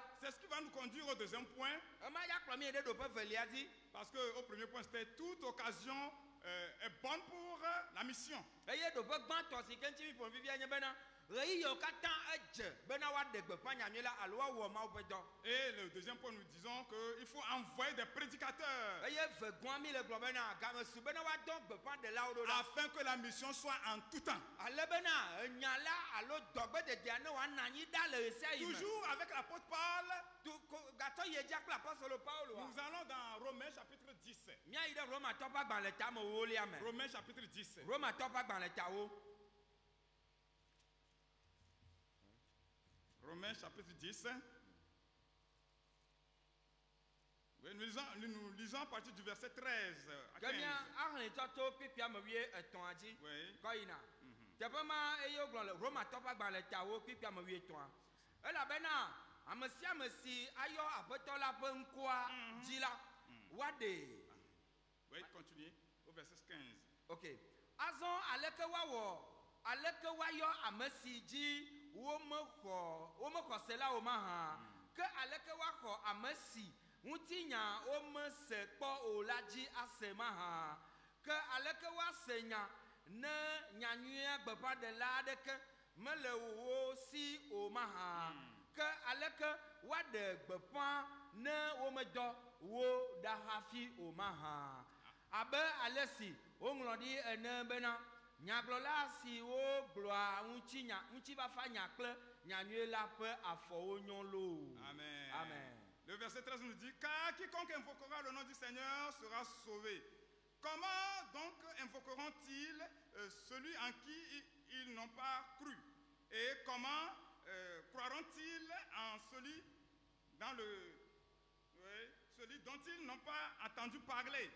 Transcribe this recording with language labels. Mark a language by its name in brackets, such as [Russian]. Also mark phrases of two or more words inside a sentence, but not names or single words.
[French] C'est ce qui va nous conduire au deuxième point. [Ewe] ema ya kplɔ mi ɖe ɖoƒe velia dzi [French] Parce qu'au premier point, c'était toute occasion est bonne pour la mission. [Ewe] eye ɖoƒe gbãtɔ si ke ŋuti mi ƒo fifia nye bena ɣeyiɣiwo katã edze bena woaɖe gbeƒã nyanyuie la alo woawɔ mawo ƒe dɔ [French] Et le deuxième point, nous disons qu'il faut envoyer des prédicateurs [Ewe] eye vegɔa mi le gblɔ bena gamesu bena woadɔ gbeƒã ɖelawo ɖo ɖa [French] afin que la mission soit en tout temps. [Ewe] ale bena enya la alo dɔgbededea ne woana anyi ɖa le ɣe sia ɣi me [French] Toujours avec l'apôtre Paul, [Ewe] gatɔ yi edzi kple apɔstolo pauloa [French] nous allons dans Romains chapitre 10. [Ewe] míayi ɖe romatɔ ƒe agbalẽ tame wolia me [French] Romains chapitre 10. [Ewe] romatɔ ƒe agbalẽ tawo [French] Romains chapitre 10. Oui, nous lisons à partir du verset 13 à ke 15. [Ewe] mía ahlẽtɔ to kpikpia me wuietɔ̃a dzi [French] Oui. [Ewe] kɔ yina teƒe ma eye wogblɔ le romatɔ ƒe agbalẽ tawo kpikpia me wuietɔ̃a elabena ame sia ame si ayɔ aƒetɔ la ƒe ŋkɔa dzi la woaɖee [French] Oui, continuez au verset 15. [Ewe] ok azɔ aleke woayɔ ame si dzi womexɔ se la o ma hã ke aleke woaxɔ ame si ŋutinya womese kpɔ o la dzi ase ma hã ke aleke woase nya ne nyanyuia gbeƒãɖela aɖeke mele wo si o ma hã ke aleke woaɖe gbeƒã ne womedɔ wo ɖa hafi o ma hã abe ale si woŋlɔ ɖi ene bena nyagblɔla si wogblɔa ŋutifafa nya kple nyanyuie la ƒe afɔwo nyɔ loo. Amen. Amen. [French] Le verset 13 nous dit, car quiconque invoquera le nom du Seigneur sera sauvé. Comment donc invoqueront-ils celui en qui ils n'ont pas cru? Et comment croiront-ils en celui dont ils n'ont pas entendu parler?